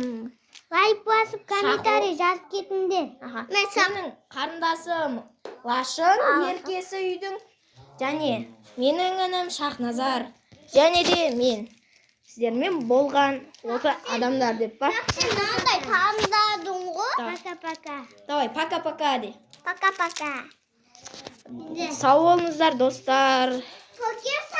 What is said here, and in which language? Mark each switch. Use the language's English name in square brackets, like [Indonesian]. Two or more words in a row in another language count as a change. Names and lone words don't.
[Kazakh] Лайк басып комментарий жазып кетіңдер. Менің қарындасым Лашын, еркесі үйдің, және менің інім Шахназар, және де мен. Сіздермен болған осы адамдар деп па? Сен мынандай таңдадың ғой. [Russian] Пока-пока. Давай, пока-пока де. Пока-пока. [Kazakh] Сау болыңыздар, достар. Көке